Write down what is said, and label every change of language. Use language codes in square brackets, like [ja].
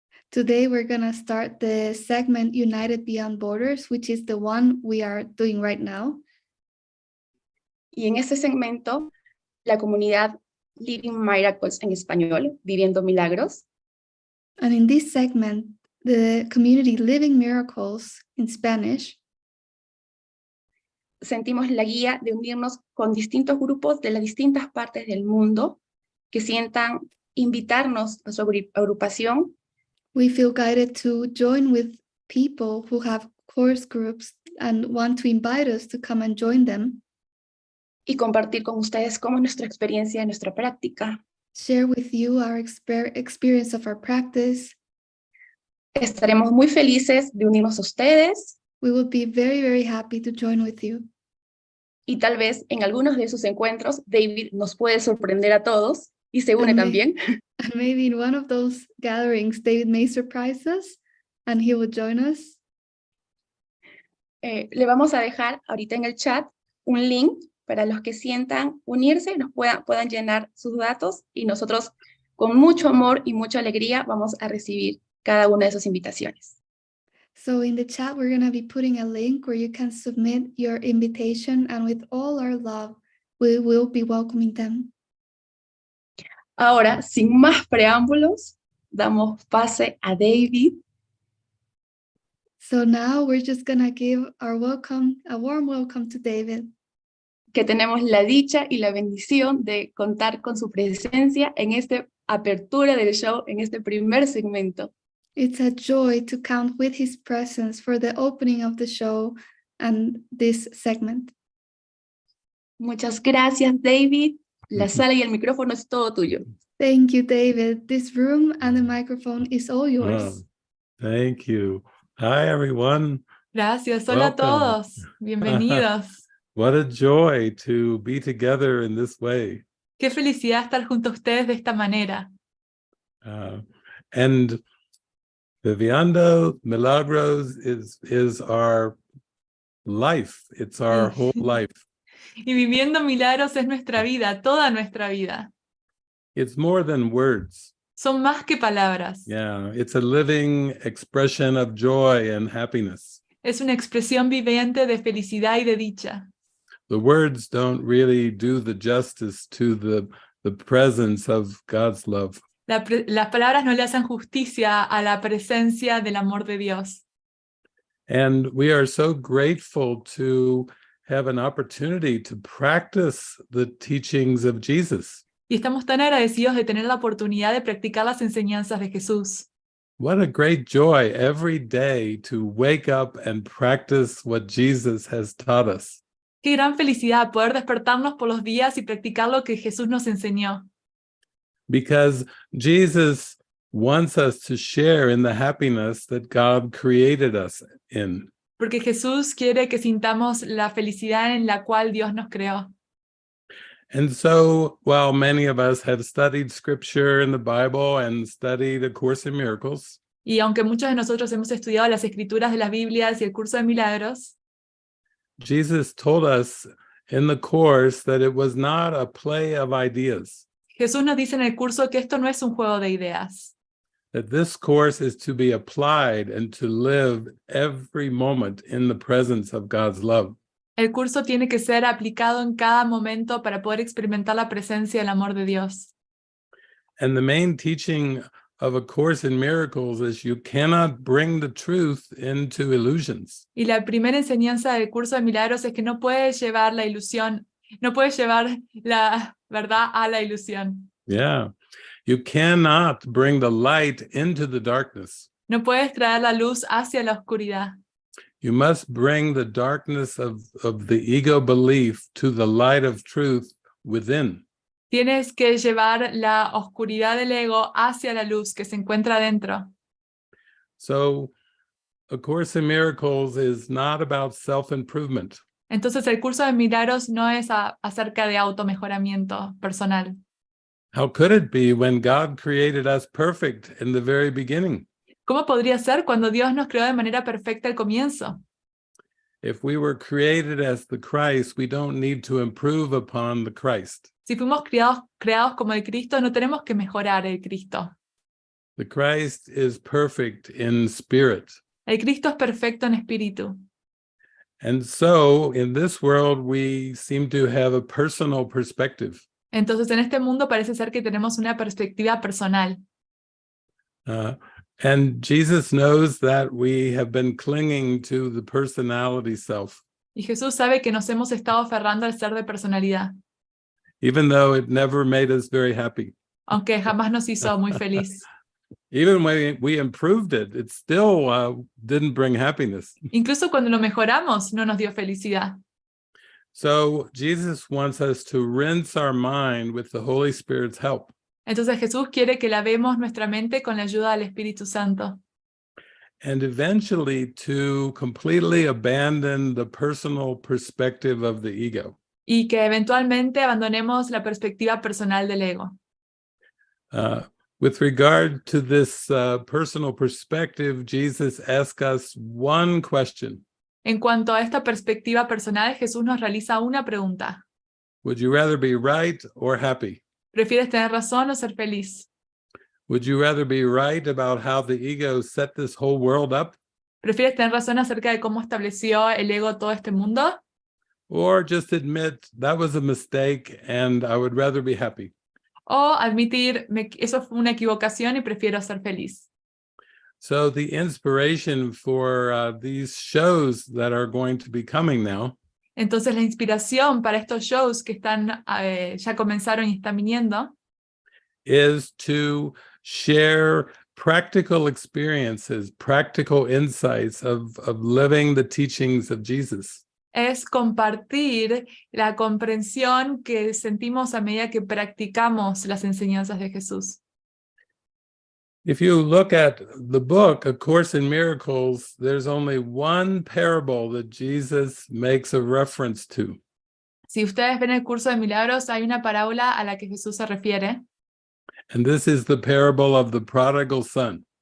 [en] Today, we're going to start the segment United Beyond Borders, which is the one we are doing right now. [es] Y en este segmento, la comunidad Living Miracles en español, Viviendo Milagros, [en] And in this segment, the community Living Miracles in Spanish, [es] sentimos la guía de unirnos con distintos grupos de las distintas partes del mundo que sientan invitarnos a su agrupación [en] we feel guided to join with people who have course groups and want to invite us to come and join them, [es] y compartir con ustedes cómo es nuestra experiencia, nuestra práctica. [en] share with you our experience of our practice. [es] Estaremos muy felices de unirnos a ustedes [en] We will be very, very happy to join with you. [es] y tal vez en algunos de esos encuentros David nos puede sorprender a todos y se une también. [en] And maybe in one of those gatherings, David may surprise us and he will join us. [es] Le vamos a dejar ahorita en el chat un link para los que sientan unirse, nos puedan llenar sus datos y nosotros con mucho amor y mucha alegría vamos a recibir cada una de esas invitaciones. [en] So in the chat, we're going to be putting a link where you can submit your invitation, and with all our love, we will be welcoming them. [es] Ahora, sin más preámbulos, damos pase a David. [en] So now we're just going to give our welcome, a warm welcome to David, [es] Que tenemos la dicha y la bendición de contar con su presencia en esta apertura del show, en este primer segmento. [en] It's a joy to count with his presence for the opening of the show and this segment. [es] Muchas gracias, David. La sala y el micrófono es todo tuyo. [en] Thank you, David. This room and the microphone is all yours. Thank you. Hi, everyone. [es] Gracias, hola a todos, bienvenidos. [en] What a joy to be together in this way. [es] Qué felicidad estar junto a ustedes de esta manera. [en] And Viviendo Milagros is our life. It's our whole life. [es] Y viviendo milagros es nuestra vida, toda nuestra vida. [en] It's more than words. [es] Son más que palabras. [en] Yeah, it's a living expression of joy and happiness. [es] Es una expresión viviente de felicidad y de dicha. [en] The words don't really do the justice to the presence of God's love. [es] Las palabras no le hacen justicia a la presencia del amor de Dios. [en] And we are so grateful to have an opportunity to practice the teachings of Jesus. [es] Y estamos tan agradecidos de tener la oportunidad de practicar las enseñanzas de Jesús. [en] What a great joy every day to wake up and practice what Jesus has taught us. [es] Qué gran felicidad poder despertarnos por los días y practicar lo que Jesús nos enseñó. [en] Because Jesus wants us to share in the happiness that God created us in. [es] Porque Jesús quiere que sintamos la felicidad en la cual Dios nos creó. [en] And so, while many of us have studied scripture in the Bible and studied A Course in Miracles, [es] Y aunque muchos de nosotros hemos estudiado las escrituras de las Biblias y el Curso de Milagros, [en] Jesus told us in the Course that it was not a play of ideas. [es] Jesús nos dice en el curso que esto no es un juego de ideas. [en] That this course is to be applied and to live every moment in the presence of God's love. [es] El curso tiene que ser aplicado en cada momento para poder experimentar la presencia y el amor de Dios. [en] And the main teaching of A Course in Miracles is you cannot bring the truth into illusions. [es] Y la primera enseñanza del curso de Milagros es que no puedes llevar la ilusión, no puedes llevar la verdad a la ilusión. [en] Yeah. You cannot bring the light into the darkness. [es] No puedes traer la luz hacia la oscuridad. [en] You must bring the darkness of the ego belief to the light of truth within. [es] Tienes que llevar la oscuridad del ego hacia la luz que se encuentra dentro. [en] So, A Course in Miracles is not about self-improvement. [es] Entonces el curso de Milagros no es acerca de automejoramiento personal. [en] How could it be when God created us perfect in the very beginning? [es] ¿Cómo podría ser cuando Dios nos creó de manera perfecta al comienzo? [en] If we were created as the Christ, we don't need to improve upon the Christ. [es] Si fuimos creados como el Cristo, no tenemos que mejorar el Cristo. [en] The Christ is perfect in spirit. [es] El Cristo es perfecto en espíritu. [en] And so, in this world, we seem to have a personal perspective. [es] Entonces en este mundo parece ser que tenemos una perspectiva personal. [en] And Jesus knows that we have been clinging to the personality self, [es] Y Jesús sabe que nos hemos estado aferrando al ser de personalidad, [en] even though it never made us very happy. [es] aunque jamás nos hizo muy feliz. [en] Even when we improved it, it still didn't bring happiness. [es] Incluso cuando lo mejoramos, no nos dio felicidad. [en] So Jesus wants us to rinse our mind with the Holy Spirit's help. [es] Entonces Jesús quiere que lavemos nuestra mente con la ayuda del Espíritu Santo. [en] And eventually to completely abandon the personal perspective of the ego. [es] Y que eventualmente abandonemos la perspectiva personal del ego. [en] With regard to this personal perspective, Jesus asks us one question. [es] En cuanto a esta perspectiva personal, Jesús nos realiza una pregunta. [en] Would you rather be right or happy? [es] ¿Prefieres tener razón o ser feliz? [en] Would you rather be right about how the ego set this whole world up? [es] ¿Prefieres tener razón acerca de cómo estableció el ego todo este mundo? [en] Or just admit that was a mistake and I would rather be happy? [es] ¿O admitir, eso fue una equivocación y prefiero ser feliz? [en] So the inspiration for these shows that are going to be coming now [es] Entonces la inspiración para estos shows que están ya comenzaron y están viniendo [en] is to share practical experiences, practical insights of living the teachings of Jesus. [es] es compartir la comprensión que sentimos a medida que practicamos las enseñanzas de Jesús. [en] If you look at the book, A Course in Miracles, there's only one parable that Jesus makes a reference to. [es] Si ustedes ven el curso de Milagros, hay una parábola a la que Jesús se refiere, [en] And this is the parable of the prodigal son.